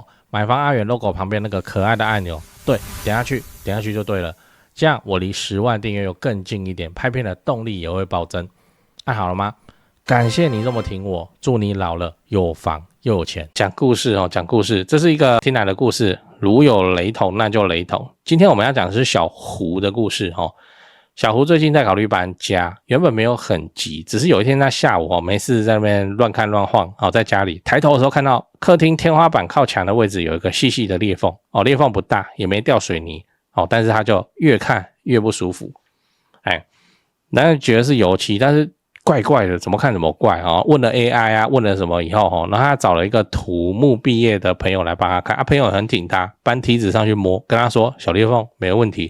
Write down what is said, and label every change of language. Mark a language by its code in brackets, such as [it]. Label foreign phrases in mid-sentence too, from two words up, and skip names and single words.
[zh] 買房阿元 logo 旁邊那個可愛的按鈕，對，點下去就對了。這樣我離10萬訂閱又更近一點，拍片的動力也會暴增。按好了嗎？感謝你這麼挺我，祝你老了有房又有錢。講故事哦，講故事，這是一個聽來的故事，如有雷同那就雷同。今天我們要講的是小胡的故事哦。小胡最近在考慮搬家，原本沒有很急，只是有一天他下午沒事在那邊亂看亂晃，在家裡抬頭的時候看到客廳天花板靠牆的位置有一個細細的裂縫，裂縫不大，也沒掉水泥，但是他就越看越不舒服，然後覺得是油漆，但是怪怪的，怎麼看怎麼怪，問了 AI 啊，問了什麼以後，然後他找了一個土木畢業的朋友來幫他看，朋友很挺他，搬梯子上去摸，跟他說小裂縫沒有問題。